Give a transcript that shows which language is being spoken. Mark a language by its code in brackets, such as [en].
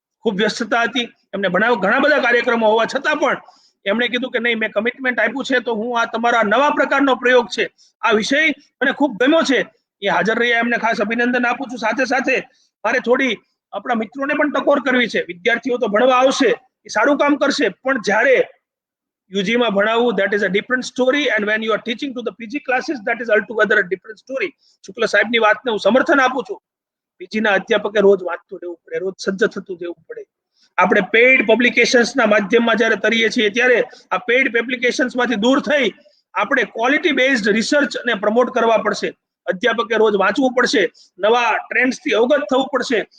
[gu] ખૂબ વ્યસ્તતા હતી, એમને ઘણા બધા કાર્યક્રમો હોવા છતાં પણ એમણે કીધું કે નહીં, મેં કમિટમેન્ટ આપ્યું છે તો હું આ તમારા નવા પ્રકારનો પ્રયોગ છે, આ વિષય મને ખૂબ ગમ્યો છે, એ હાજર રહ્યા, એમને ખાસ અભિનંદન આપું છું. સાથે સાથે મારે થોડી આપણા મિત્રોને પણ ટકોર કરવી છે. વિદ્યાર્થીઓ તો ભણવા આવશે, એ સારું કામ કરશે, પણ જ્યારે યુજીમાં ભણાવવું, [en] that is a different story, and when you are teaching to the PG classes, that is altogether a different story. [gu] શુક્લ સાહેબની વાતને હું સમર્થન આપું છું. પીજીના અધ્યાપકે રોજ વાંચતું રહેવું પડે, રોજ સજ્જ થતું રહેવું પડે. આપણે પેઇડ પબ્લિકેશન્સના માધ્યમમાં જ્યારે તરીએ છીએ ત્યારે આ પેઇડ પબ્લિકેશન્સમાંથી દૂર થઈ આપણે ક્વોલિટી બેઝડ રિસર્ચ ને પ્રમોટ કરવા પડશે. અધ્યાપકે રોજ વાંચવું પડશે, નવા ટ્રેન્ડ્સથી અવગત થવું પડશે.